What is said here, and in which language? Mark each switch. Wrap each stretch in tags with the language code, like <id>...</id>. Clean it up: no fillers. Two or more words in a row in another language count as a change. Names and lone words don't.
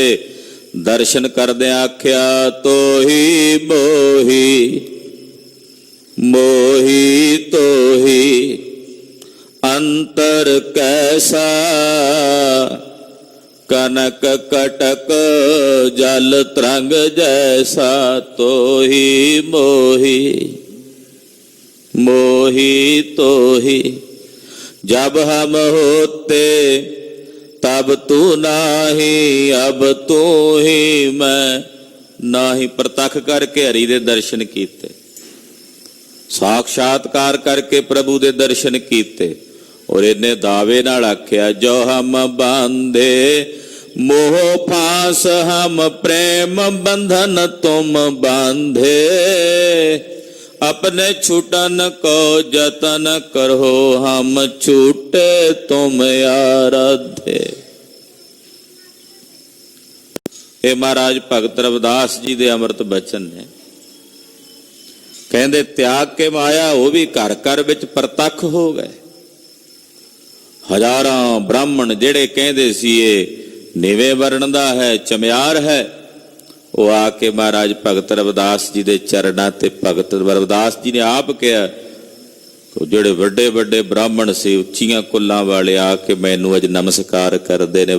<pa>ਦਰਸ਼ਨ ਕਰਦਿਆਂ ਆਖਿਆ</pa> <bra>ਤੋਹੀ ਮੋਹੀ, ਮੋਹੀ ਤੋਹੀ ਅੰਤਰ ਕੈਸਾ, ਕਨਕ ਕਟਕ ਜਲ ਤਰੰਗ ਜੈਸਾ। ਤੋਹੀ ਮੋਹੀ, मोहि तोहि। जब हम होते तब तू नाही, अब तू ही मैं नाही।</bra> <pa>ਪ੍ਰਤੱਖ ਕਰਕੇ ਹਰੀ ਦੇ ਦਰਸ਼ਨ ਕੀਤੇ, ਸਾਕਸ਼ਾਤਕਾਰ ਕਰਕੇ ਪ੍ਰਭੂ ਦੇ ਦਰਸ਼ਨ ਕੀਤੇ, ਔਰ ਇਨ੍ਹਾਂ ਦਾਅਵੇ ਨਾਲ ਆਖਿਆ ਜੋ</pa> <bra>हम बांधे मोह फांस हम प्रेम बंधन तुम बांधे। अपने छूटन को जतन करो हम छूटे तुम आराधे।</bra> <pa>ਇਹ ਮਹਾਰਾਜ ਭਗਤ ਰਵਿਦਾਸ ਜੀ ਦੇ ਅੰਮ੍ਰਿਤ ਬਚਨ ਨੇ। ਕਹਿੰਦੇ ਤਿਆਗ ਕੇ ਮਾਇਆ ਉਹ ਵੀ ਘਰ ਘਰ ਵਿੱਚ ਪ੍ਰਤੱਖ ਹੋ ਗਏ। ਹਜ਼ਾਰਾਂ ਬ੍ਰਾਹਮਣ ਜਿਹੜੇ ਕਹਿੰਦੇ ਸੀ ਇਹ ਨੀਵੇਂ ਵਰਣ ਦਾ ਹੈ, ਚਮਿਆਰ ਹੈ, ਉਹ ਆ ਕੇ ਮਹਾਰਾਜ ਭਗਤ ਰਵਿਦਾਸ ਜੀ ਦੇ ਚਰਨਾਂ ਤੇ ਭਗਤ ਰਵਿਦਾਸ ਜੀ ਨੇ ਆਪ ਕਿਹਾ, ਜਿਹੜੇ ਵੱਡੇ ਵੱਡੇ ਬ੍ਰਾਹਮਣ ਸੀ ਉੱਚੀਆਂ ਕੁੱਲਾਂ ਵਾਲੇ ਆ ਕੇ ਮੈਨੂੰ ਅੱਜ ਨਮਸਕਾਰ ਕਰਦੇ ਨੇ।</pa>